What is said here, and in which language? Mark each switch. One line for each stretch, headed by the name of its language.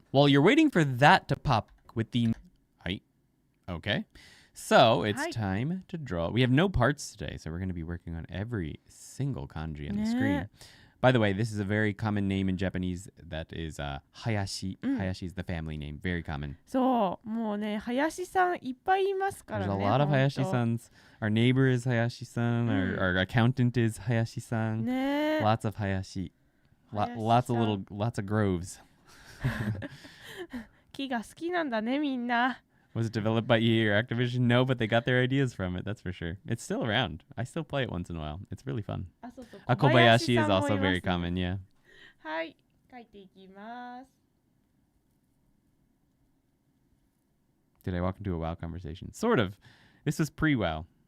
English: While you're waiting for that to pop with the... Hi. Okay. So it's time to draw. We have no parts today, so we're going to be working on every single kanji on the screen. By the way, this is a very common name in Japanese. That is Hayashi. Hayashi is the family name. Very common.
Japanese: そう、もうね、林さんいっぱいいますからね。
English: There's a lot of Hayashi-sans. Our neighbor is Hayashi-san. Our accountant is Hayashi-san.
Japanese: ね。
English: Lots of Hayashi. Lots of groves.
Japanese: 木が好きなんだね、みんな。
English: Was it developed by EA or Activision? No, but they got their ideas from it, that's for sure. It's still around. I still play it once in a while. It's really fun.
Japanese: あ、そうそう。
English: Kobayashi is
Japanese: 小林さんもいます
English: also very common, yeah.
Japanese: はい、書いていきます。
English: Did I walk into a WoW conversation? Sort of. This was pre-WoW.